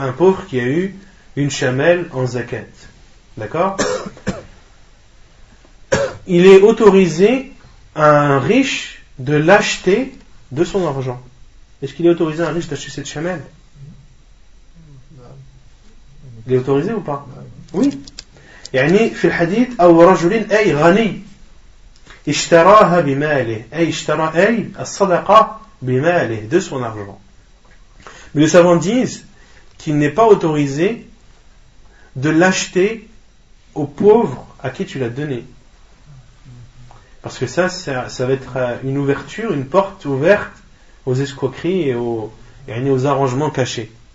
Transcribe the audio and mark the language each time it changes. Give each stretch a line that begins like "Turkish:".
French: Un pauvre qui a eu une chamelle en zakat. D'accord? Il est autorisé à un riche de l'acheter de son argent. Est-ce qu'il est autorisé à un riche d'acheter cette chamelle? Il est autorisé ou pas? Oui.
Arabic: يعني في الحديث أو رجل أي غني اشتراها بماله أي اشترى أي الصدقة بماله
French: de son argent. Mais les savants disent qu'il n'est pas autorisé de l'acheter aux pauvres à qui tu l'as donné. Parce que ça va être une ouverture, une porte ouverte aux escroqueries et aux arrangements cachés.